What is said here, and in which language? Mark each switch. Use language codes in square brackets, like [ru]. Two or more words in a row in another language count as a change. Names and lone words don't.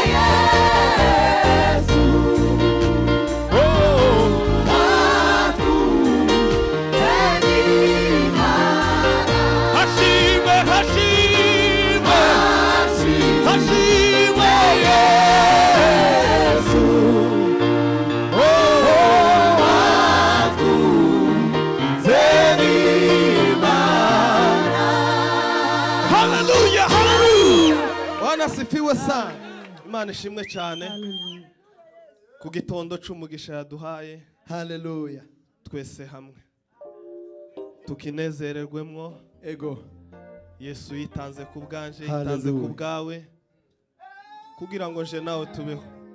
[rw] Yesu hashimwe hashimwe hashimwe Yesu haleluya haleluya. [sw] Bwana asifiwe sana. [rw] Imana ishimwe cyane ku gitondo cy'umugisha yaduhaye. Haleluya. Twese hamwe tukinezererwemo. Ego Yesu yitanze ku bwanje, yitanze ku bwawe kugira ngo je nawe tubeho.